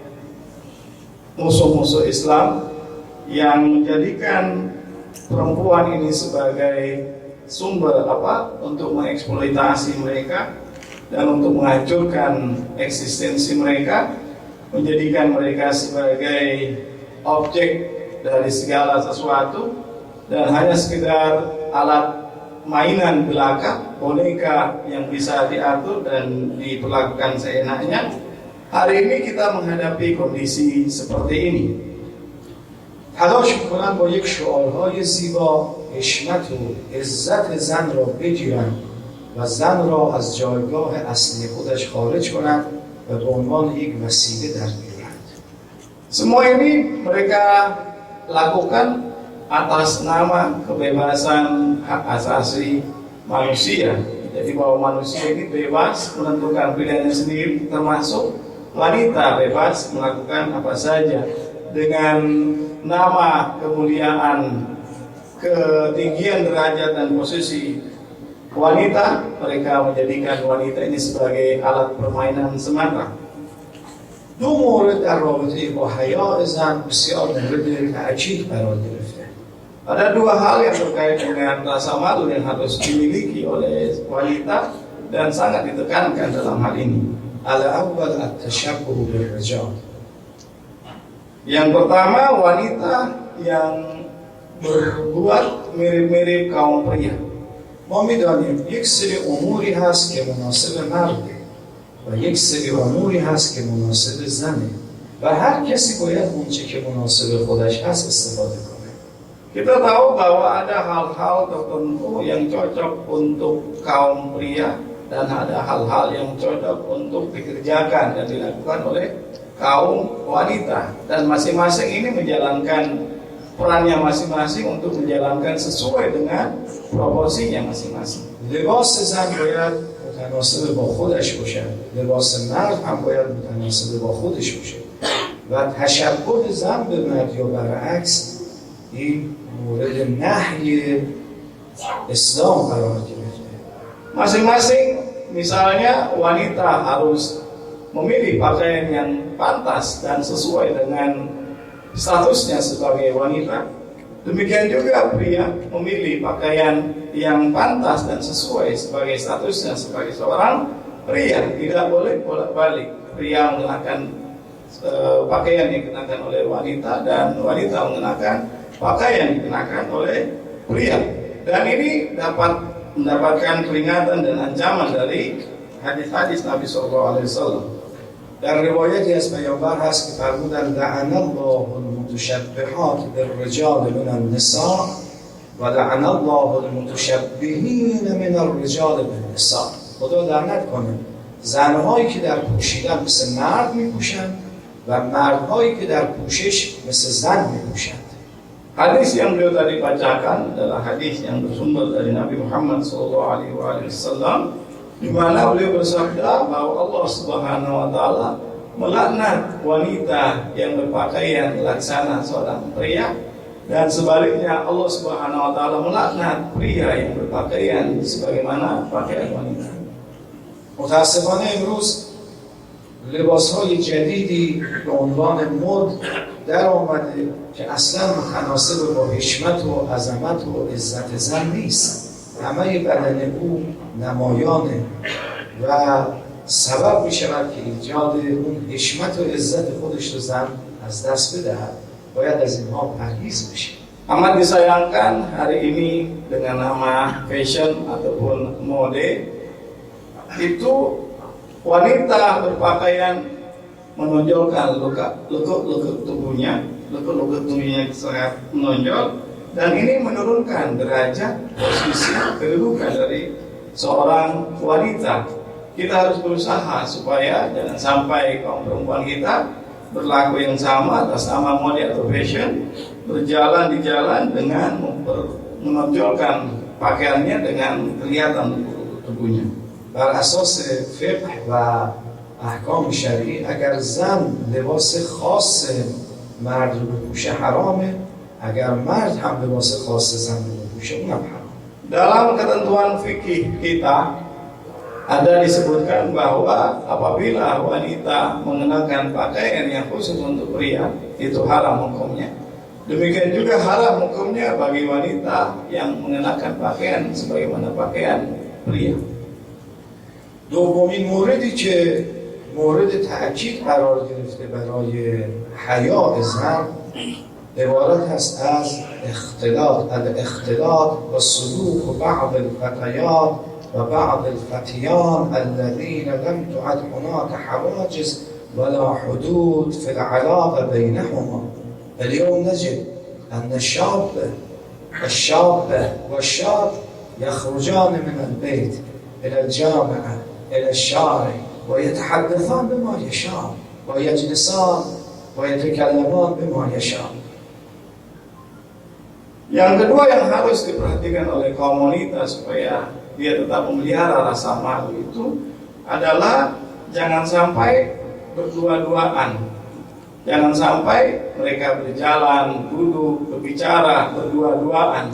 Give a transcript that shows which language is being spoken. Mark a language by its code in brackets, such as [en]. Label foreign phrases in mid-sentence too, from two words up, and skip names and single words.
[id] musuh-musuh Islam yang menjadikan perempuan ini sebagai sumber untuk mengeksploitasi mereka dan untuk menghancurkan eksistensi mereka, menjadikan mereka sebagai objek dari segala sesuatu dan hanya sekedar alat mainan belaka, boneka yang bisa diatur dan diperlakukan seenaknya. Hari ini kita menghadapi kondisi seperti ini. [fa] تلاش میکنن با یک شعارهای زیبا حشمت و عزت زن را بگیرن و زن را از جایگاه اصلی خودش خارج کنند و به عنوان یک وسیله در بیارند. [id] Semua ini mereka lakukan atas nama kebebasan hak asasi manusia. Jadi bahwa manusia ini bebas menentukan pilihannya sendiri, termasuk wanita bebas melakukan apa saja dengan nama kemuliaan, ketinggian derajat dan posisi wanita. Mereka menjadikan wanita ini sebagai alat permainan semata. [fa] 2 مورد در رابطه با حیاء زن بسیار مورد تأکید قرار گرفته. [id] Ada dua hal yang terkait dengan rasa malu yang harus dimiliki oleh wanita dan sangat ditekankan dalam hal ini. [ar] الأول التشبه بالرجال. [id] Yang pertama, wanita yang berbuat mirip-mirip kaum pria. [fa] ما میدانیم یک سری اموری هست که مناسب مرده و یک سری اموری هست که مناسب زنه و هر کسی باید اونچه که مناسب خودش هست استفاده کنه. [id] Kita tahu bahwa ada hal-hal tertentu yang cocok untuk kaum pria dan ada hal-hal yang cocok untuk dikerjakan dan dilakukan oleh kaum wanita, dan masing-masing ini menjalankan perannya masing-masing untuk menjalankan sesuai dengan proporsinya masing-masing. [fa] لباس زن باید متناسب با خودش باشه، لباس مرد هم باید متناسب با خودش باشه و تشبه زن به مرد یا برعکس این مورد نهی اسلام قرار گرفته. [id] Masing-masing, misalnya wanita harus memilih pakaian yang pantas dan sesuai dengan statusnya sebagai wanita. Demikian juga pria memilih pakaian yang pantas dan sesuai sebagai statusnya sebagai seorang pria. Tidak boleh bolak-balik. Pria mengenakan pakaian yang dikenakan oleh wanita dan wanita mengenakan pakaian yang dikenakan oleh pria. Dan ini dapat mendapatkan peringatan dan ancaman dari hadis-hadis Nabi SAW. [fa] در روایتی از پیامبر هست که فرمودند [ar] لعن الله المتشبهات بالرجال من النساء و لعن الله المتشبهین من الرجال بالنساء. [fa] خدا لعنت کنه زنهایی که در پوشیدن مثل مرد میپوشند و مردهایی که در پوشش مثل زن میپوشند. [id] Hadis yang beliau tadi bacakan adalah hadis yang bersumber dari Nabi Muhammad SAW, di mana beliau bersabda bahwa [ar] الله سبحانه وتعالى [id] melaknat wanita yang berpakaian laksana seorang pria, dan sebaliknya [ar] الله سبحانه وتعالى [id] melaknat pria yang berpakaian sebagaimana pakaian wanita. [fa] متاسفانه امروز لباس‌های جدیدی به عنوان مد در آمده که اصلا متناسب با حشمت و عظمت و عزت زن نیست. همه بدن او نمایانه و سبب می شود که ایجاد اون حشمت و عزت خودش رو زن از دست بدهد. باید از اینها پرهیز بشه. [id] Amat disayangkan hari ini dengan nama fashion ataupun mode itu wanita berpakaian menonjolkan lekuk-lekuk tubuhnya sangat menonjol, dan ini menurunkan derajat posisi kedudukan dari seorang wanita. Kita harus berusaha supaya jangan sampai kaum perempuan kita berlaku yang sama atas nama mode atau fashion, berjalan di jalan dengan menonjolkan pakaiannya dengan kelihatan tubuhnya. [fa] بر اساس فقه و احکام شرعی اگر زن لباس خاص مرد رو بپوشه حرامه، اگر مرد هم لباس خاص زن رو بپوشه اونم حرام. [id] Dalam ketentuan fikih kita ada disebutkan bahwa apabila wanita mengenakan pakaian yang khusus untuk pria itu haram hukumnya. Demikian juga haram hukumnya bagi wanita yang mengenakan pakaian sebagaimana pakaian pria. [fa] دومین موردی که مورد تأکید قرار گرفته برای حیاء زن عبارت است از [ar] الاختلاط و سلوک بعض الفتيات و بعض الفتيان الذين لم تعد هناك حواجز ولا حدود في العلاقة بينهما. اليوم نجد أن الشاب والشاب يخرجان من البيت إلى الجامعة إلى الشارع ويتحدثان بما يشاء ويجلسان ويتكلمان بما يشاء. [id] Yang kedua yang harus diperhatikan oleh kaum wanita supaya dia tetap memelihara rasa malu itu adalah jangan sampai berdua-duaan. Jangan sampai mereka berjalan, duduk, berbicara berdua-duaan.